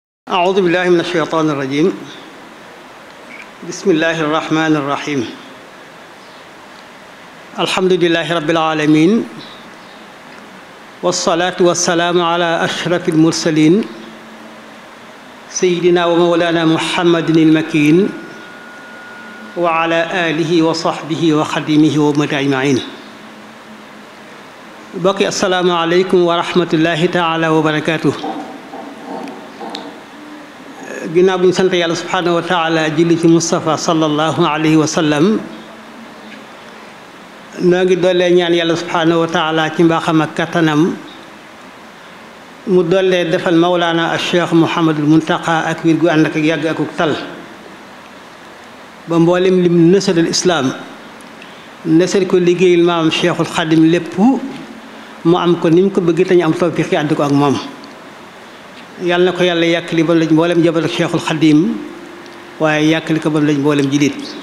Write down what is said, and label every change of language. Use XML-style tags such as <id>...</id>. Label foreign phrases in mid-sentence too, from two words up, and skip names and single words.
<ar>أعوذ بالله من الشيطان الرجيم بسم الله الرحمن الرحيم الحمد لله رب العالمين والصلاة والسلام على أشرف المرسلين سيدنا ومولانا محمد المكين وعلى آله وصحبه وخديمه ومن أجمعين بقي السلام عليكم ورحمة الله تعالى وبركاته</ar> <wo>ginnaaw bi ñu sant yàlla</wo> <ar>سبحانه وتعالى</ar> <wo>julli ci Moustapha</wo> <ar>صلى الله عليه وسلم</ar> <wo>noo ngi dollee ñaan yàlla</wo> <ar>سبحانه وتعالى</ar> <wo>ci mbaaxam ak kattanam mu dollee defal mawlaana al cheikh Mouhamadul Muntaqa ak wir gu ànd ak yàgg akuk tal ba mboolem lim nësalal islaam nësal ko liggéeyal maamam cheikhul xadim lépp mu am ko ni mu ko bëgg te ñu am tawfiq ànd ko ak moom yàlla na ko yàlla yàkkali ba lañ mboolem jabar ak cheikhul xadim waaye yàkkali ko ba lañ mboolem jilit</wo>